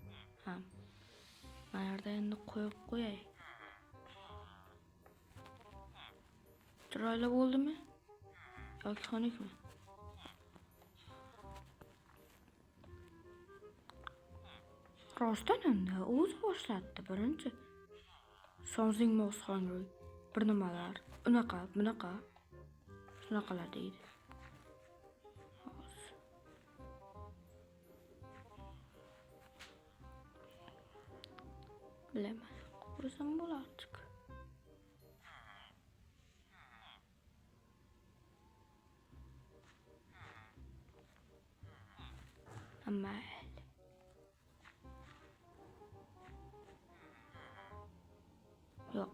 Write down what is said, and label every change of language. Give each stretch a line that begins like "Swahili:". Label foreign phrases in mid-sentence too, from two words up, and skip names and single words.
Uzbek: Mana yerda endi qo'yib qo'yay. Chiroyli bo'ldimi? Yoki xunukmi? Rostdan ham o'zi boshlatdi birinchi.
English: Something most hungry.
Uzbek: Bir nimalar. Unaqa, bunaqa. Shunaqalar deydi. Bilaman. Qo'ysam bo'lardi. Amma yo'q.